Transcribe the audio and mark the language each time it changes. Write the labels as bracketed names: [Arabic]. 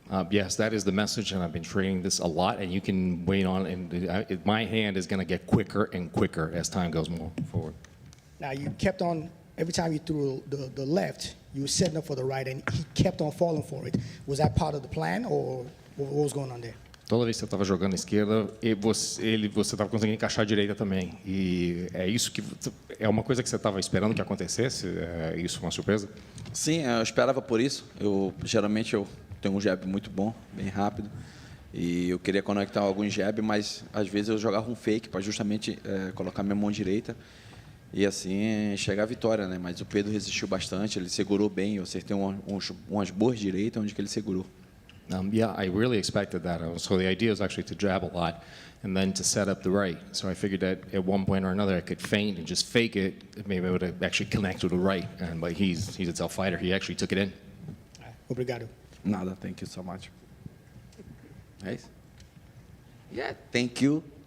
[English] Yes, that is the message, and I've been training this a lot, and you can wait on, and my hand is going to get quicker and quicker as time goes more forward. Now, you kept on, every time you threw the left, you were setting up for the right, and he kept on falling for it. Was that part of the plan, or what was going on there? [Portuguese] Toda vez que você estava jogando a esquerda, você estava conseguindo encaixar a direita também. E é isso que é uma coisa que você estava esperando que acontecesse? É isso uma surpresa? Sim, eu esperava por isso. Geralmente eu tenho um jab muito bom, bem rápido, e eu queria conectar alguns jab, mas às vezes eu jogava um fake para justamente colocar minha mão direita e assim chegar à vitória, né? Mas o Pedro resistiu bastante, ele segurou bem, eu acertei umas boas direitas onde que ele segurou. [English] Yeah, I really expected that. So the idea was actually to jab a lot and then to set up the right. So I figured that at one point or another I could feint and just fake it. Maybe I would actually connect with the right. But he's a tough fighter. He actually took it in. [Portuguese] Obrigado. Nada, [English] thank you so much. [Portuguese] É isso? [English] Yeah, thank you.